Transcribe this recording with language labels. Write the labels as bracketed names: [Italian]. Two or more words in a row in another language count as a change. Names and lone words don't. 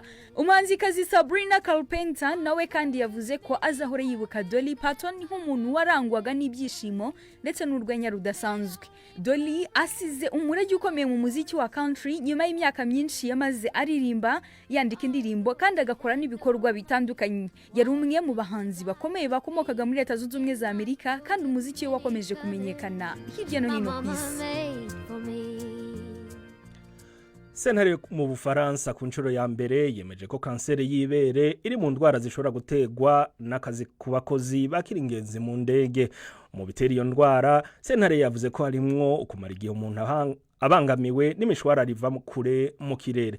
[Kinyarwanda] Umuhanzikazi Sabrina Carpenter nawe kandi yavuze ko azahora yibuka Dolly Parton nk'umuntu warangwaga n'ibyishimo ndetse n'urwenya rudasanzwe. Dolly asize umurage ukomeye mu muziki wa country nyuma y'imyaka myinshi yamaze aririmba, yandika indirimbo kandi agakora n'ibikorwa bitandukanye. Yari umwe mu bahanzi bakomeye bakomokaga muri leta zunze ubumwe za Amerika kandi umuziki we wakomeje kumenyekana hirya no hino ku isi. [Rundi] Sentare mu Bufaransa ku nshuro ya mbere yemeje ko kanseri y'ibere iri mu ndwara zishobora gutegwa n'akazi ku bakozi bakiri ingenzi mu ndege. Mu bitera iyo ndwara, sentare yavuze ko harimwo ukumara igihe umuntu abangamiwe n'imishwara riva kure mu kirere.